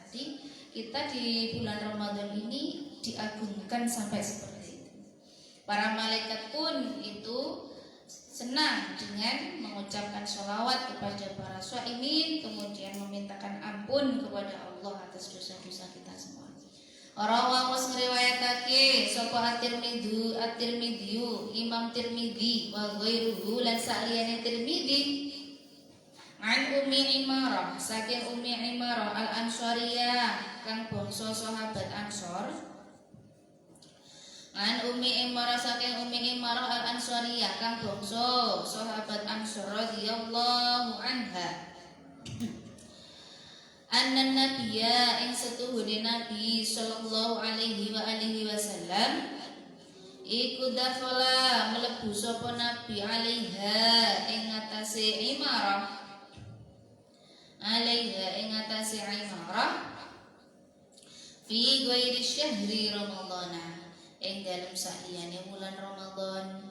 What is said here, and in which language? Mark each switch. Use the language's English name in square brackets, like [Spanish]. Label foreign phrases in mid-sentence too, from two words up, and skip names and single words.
[Indonesian] Jadi kita di bulan Ramadan ini diagungkan sampai seperti itu. Para malaikat pun itu senang dengan mengucapkan sholawat kepada para shaimin, kemudian memintakan ampun kepada Allah atas dosa-dosa kita semua. [Javanese] Rawahu ngriwayatake sapa at-Tirmidzi, Imam Tirmidzi [Arabic] وغيره [Javanese] lan saliyane Tirmidzi an Ummi Imarah saking Ummi Imarah al-Ansariyah kang bangsa sahabat Ansor. An Ummi Imarah saking Ummi Imarah al-Ansariyah kang bangsa sahabat Ansor [Arabic] رضي الله عنها. أن النبي [Javanese] ing setuhune Nabi [Arabic] صلى الله عليه وعلى آله وسلم [Javanese] iku dakhala mlebu sapa Nabi alaiha ing atase Imarah [Arabic] في غير شهر رمضان [Javanese] ing dalem saliyane bulan Ramadan.